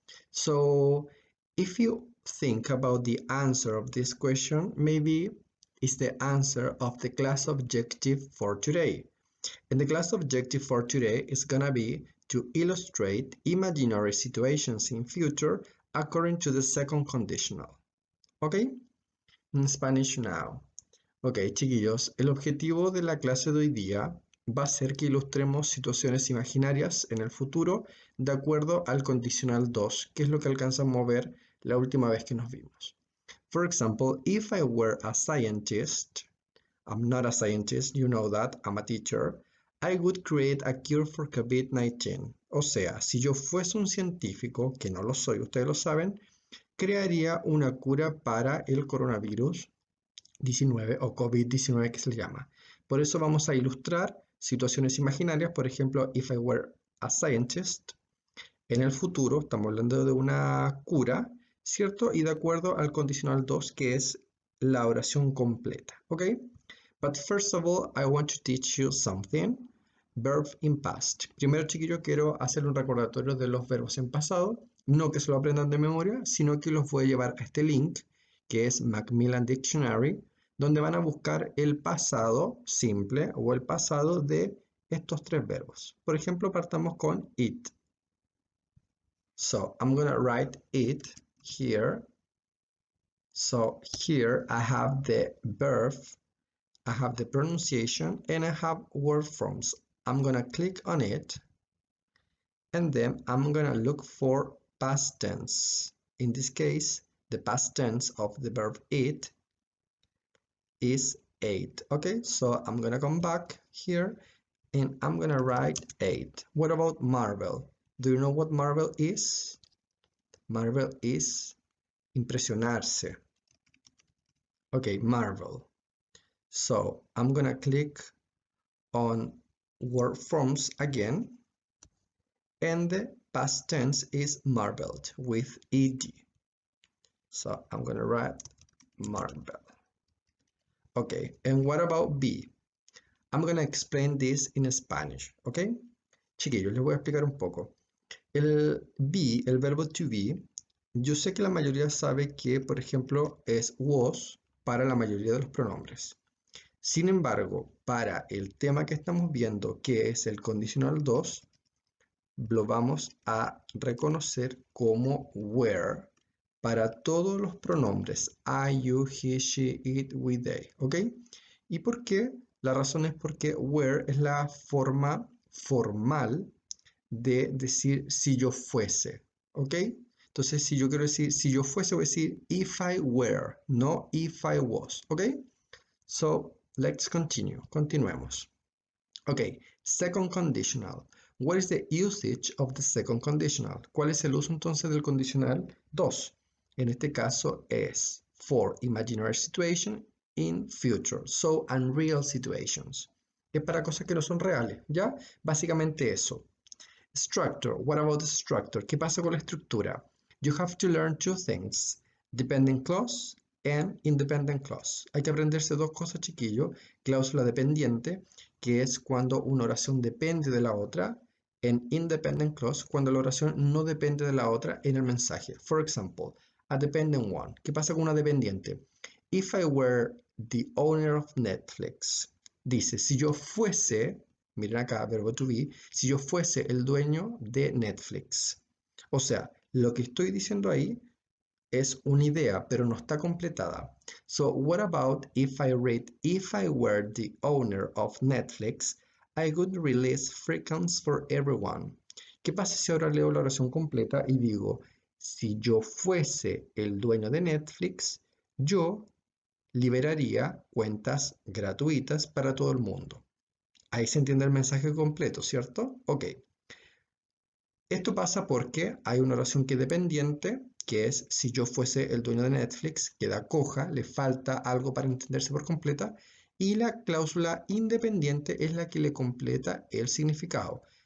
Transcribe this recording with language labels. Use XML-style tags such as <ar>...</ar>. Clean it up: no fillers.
<en>So if you think about the answer of this question, maybe it's the answer of the class objective for today. And the class objective for today is gonna be to illustrate imaginary situations in future according to the second conditional. Okay? In Spanish now.</en> <es>Ok, chiquillos, el objetivo de la clase de hoy día va a ser que ilustremos situaciones imaginarias en el futuro de acuerdo al condicional 2, que es lo que alcanzamos a ver la última vez que nos vimos.</es> <en>For example, if I were a scientist, I'm not a scientist, you know that, I'm a teacher, I would create a cure for COVID-19.</en> <es>O sea, si yo fuese un científico, que no lo soy, ustedes lo saben, crearía una cura para el coronavirus 19 o COVID-19 que se le llama. Por eso vamos a ilustrar situaciones imaginarias, por ejemplo,</es> <en>if I were a scientist,</en> <es>en el futuro estamos hablando de una cura, ¿cierto? Y de acuerdo al condicional 2, que es la oración completa, ¿ok?</es> <en>But first of all, I want to teach you something. Verb in past.</en> <es>Primero, chiquillos, quiero hacer un recordatorio de los verbos en pasado. No que se lo aprendan de memoria, sino que los voy a llevar a este link, que es Macmillan Dictionary, donde van a buscar el pasado simple o el pasado de estos tres verbos. Por ejemplo, partamos con it.</es> <en>So, I'm going to write it here. So, here I have the verb, I have the pronunciation, and I have word forms. I'm gonna click on it, and then I'm gonna look for past tense. In this case, the past tense of the verb eat is ate. Okay, so I'm gonna come back here, and I'm gonna write ate. What about marvel? Do you know what marvel is? Marvel is impresionarse. Okay, marvel. So I'm gonna click on word forms again, and the past tense is marveled with ed. So I'm gonna write marvel. Okay, and what about be? I'm gonna explain this in Spanish, okay?</en> <es>Chiquillos, les voy a explicar un poco. El be, el verbo to be, yo sé que la mayoría sabe que, por ejemplo, es was para la mayoría de los pronombres. Sin embargo, para el tema que estamos viendo, que es el condicional 2, lo vamos a reconocer como were para todos los pronombres</es> <en>I, you, he, she, it, we, they,</en> <es>¿ok? ¿Y por qué? La razón es porque were es la forma formal de decir si yo fuese, ¿ok? Entonces, si yo quiero decir si yo fuese, voy a decir</es> <en>if I were,</en> <es>no</es> <en>if I was,</en> <es>¿ok?</es> <en>So, let's continue.</en> <es>Continuemos.</es> <en>Okay, second conditional. What is the usage of the second conditional?</en> <es>¿Cuál es el uso entonces del condicional 2? En este caso es</es> <en>for imaginary situation in future, so unreal situations.</en> <es>Es para cosas que no son reales, ¿ya? Básicamente eso. Structure.</es> <en>What about the structure?</en> <es>¿Qué pasa con la estructura?</es> <en>You have to learn two things. Dependent clause and independent clause.</en> <es>Hay que aprenderse dos cosas, chiquillo. Cláusula dependiente, que es cuando una oración depende de la otra,</es> <en>and independent clause,</en> <es>cuando la oración no depende de la otra en el mensaje.</es> <en>For example, a dependent one.</en> <es>¿Qué pasa con una dependiente?</es> <en>If I were the owner of Netflix.</en> <es>Dice, si yo fuese, miren acá, verbo to be, si yo fuese el dueño de Netflix. O sea, lo que estoy diciendo ahí es una idea, pero no está completada.</es> <en>So, what about if I read, if I were the owner of Netflix, I would release free accounts for everyone.</en> <es>¿Qué pasa si ahora leo la oración completa y digo, si yo fuese el dueño de Netflix, yo liberaría cuentas gratuitas para todo el mundo? Ahí se entiende el mensaje completo, ¿cierto? Ok. Esto pasa porque hay una oración que es dependiente, que es si yo fuese el dueño de Netflix, queda coja, le falta algo para entenderse por completa, y la cláusula independiente es la que le completa el significado.</es>